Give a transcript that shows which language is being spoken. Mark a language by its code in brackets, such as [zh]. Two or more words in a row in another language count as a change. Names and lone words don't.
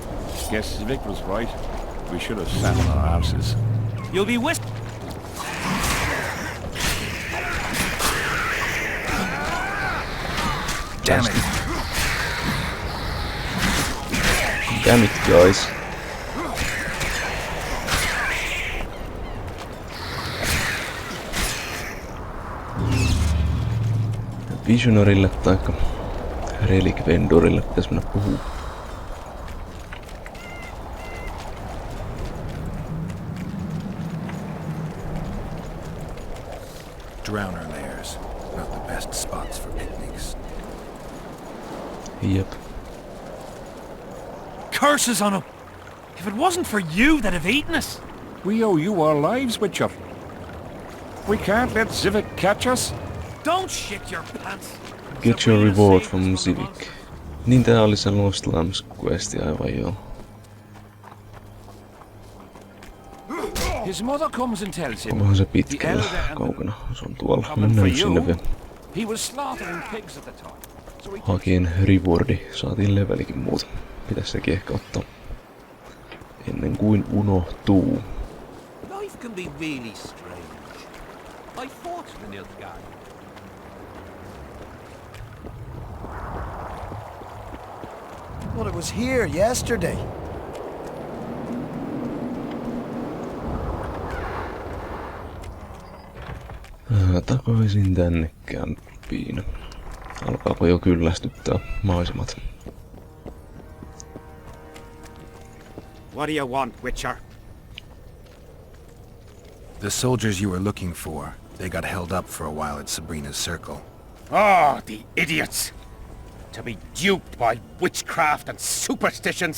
[en] Guess Vic was right. We should have sat on our arses. You'll be Damn it. Damn it, guys. [fi] Visionarille taikka Relic Vendorille pitäis mennä puhuu. [en] Drowner lairs. Not the best spots for picnics. [fi] Jep. [en] curses on him. If it wasn't for you, they'd have eaten us. We owe you our lives, Witcher. We can't let Civic catch us. Don't shit your pants. Get your reward from Civic. [fi] Niin tää oli se Lost Lambs questi aivan joo. [en] His mother comes and tells him. [fi] Onkohan se pitkällä kaukana? Se on tuolla. Mennään sinne vielä. [en] He was slaughtering pigs at the time. [fi] Hakien rewardi. Saatiin levelikin muuta. Pitäis sekin ehkä ottaa. Ennen kuin unohtuu. [en] Life can be really strange. I fought the Nilfgaard. Well, it was here yesterday. [fi] Takaisin tänne kämppiin. Alkaako jo kyllästyttää maisemat? [en] What do you want, Witcher? The soldiers you were looking for, they got held up for a while at Sabrina's circle. Oh, the idiots! To be duped by witchcraft and superstitions.